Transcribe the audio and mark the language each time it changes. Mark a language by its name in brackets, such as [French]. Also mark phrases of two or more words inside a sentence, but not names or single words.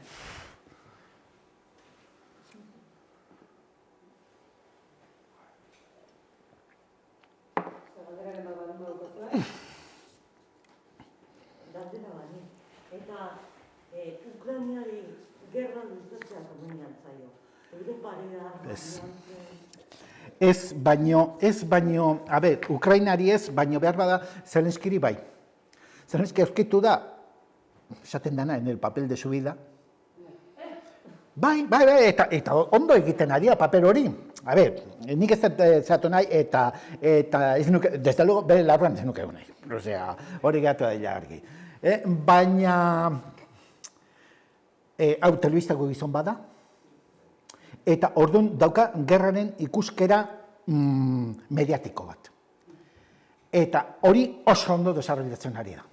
[Basque] Ukrainari gerra luzatzea komunian zaio. Europari da... Ez baino, Ukrainari ez, baino behar bada Zelenskiri bai. Zelenski aurkitu da, esaten dana, [Spanish] en el papel de su vida. [Basque] Bai, eta ondo egiten ari da paper hori. Nik ez zatu nahi, eta ez nuke, [Spanish] desde luego, [Basque] bere larruan ez nuke nahi. Osea, hori gatu da argi. Baina... hau telebistako gizon bada, eta orduan dauka gerraren ikuskera mediatiko bat. Eta hori oso ondo desarrollatzen ari da.